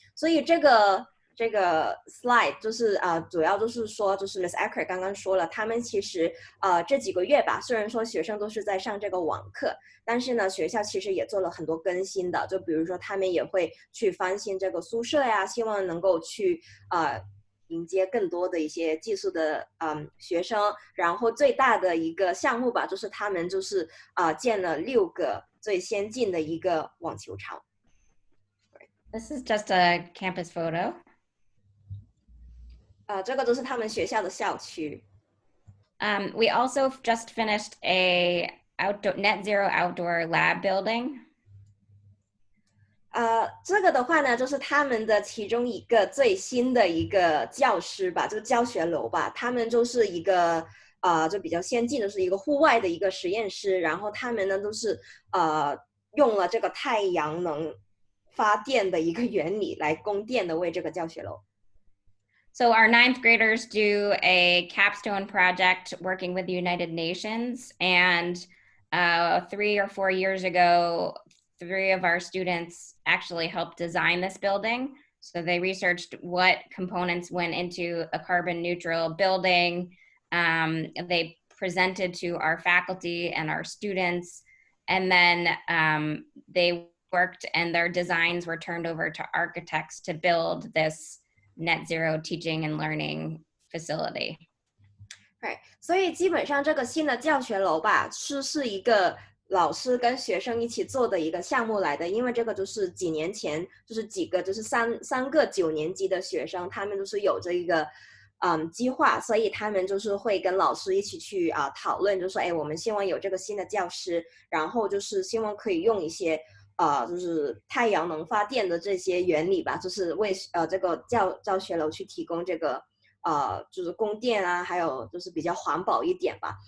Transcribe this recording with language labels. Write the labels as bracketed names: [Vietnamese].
[Chinese] 所以这个 slide 就是主要就是说，就是 Miss Eckert 刚刚说了，他们其实这几个月吧，虽然说学生都是在上这个网课，但是呢，学校其实也做了很多更新的，就比如说他们也会去翻新这个宿舍呀，希望能够去迎接更多的一些技术的学生。然后最大的一个项目吧，就是他们就是建了6个最先进的一个网球场。 [English] This is just a campus photo. [Chinese] 这个都是他们学校的校区。 [English] We also just finished a net zero outdoor lab building. [Chinese] 这个的话呢，就是他们的其中一个最新的一个教室吧，这个教学楼吧，他们就是一个就比较先进的，是一个户外的一个实验室，然后他们呢都是用了这个太阳能发电的一个原理来供电的为这个教学楼。 [English] So our 9th graders do a capstone project working with the United Nations, and 3 or 4 years ago, 3 of our students actually helped design this building. So they researched what components went into a carbon neutral building. They presented to our faculty and our students, and then they worked and their designs were turned over to architects to build this net zero teaching and learning facility. Right. [Chinese] 所以基本上这个新的教学楼吧，是一个老师跟学生一起做的一个项目来的，因为这个就是几年前，就是几个就是三个9年级的学生，他们就是有这一个计划，所以他们就是会跟老师一起去讨论，就说我们希望有这个新的教室，然后就是希望可以用一些就是太阳能发电的这些原理吧，就是为这个教学楼去提供这个就是供电啊，还有就是比较环保一点吧。